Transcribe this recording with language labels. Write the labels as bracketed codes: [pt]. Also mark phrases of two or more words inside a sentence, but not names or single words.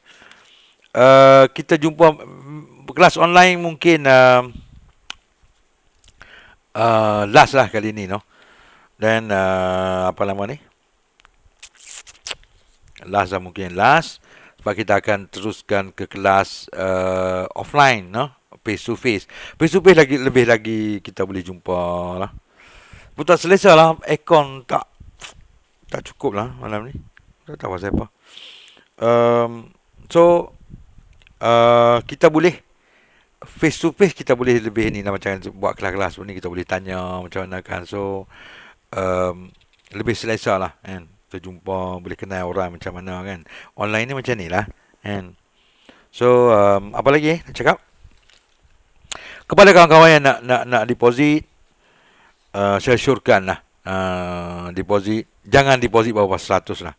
[ms] Kita jumpa kelas online mungkin last lah kali ni, no. Dan apa nama ni? Last lah mungkin last. Sebab kita akan teruskan ke kelas offline, no. [en] Face to face. Face to face [ms] lagi lebih lagi kita boleh jumpa lah. Pun tak selesa lah. Aircon tak cukup lah malam ni. Tak tahu pasal apa. So kita boleh [en] face to face, [ms] kita boleh lebih ni lah, macam buat kelas-kelas ni kita boleh tanya macam mana kan. So lebih selesa lah kan. Kita jumpa, boleh kenal orang macam mana kan. Online ni macam ni lah kan. So apa lagi nak cakap? Kepada kawan-kawan yang nak deposit, saya syorkan lah deposit, jangan deposit bawah 100 lah.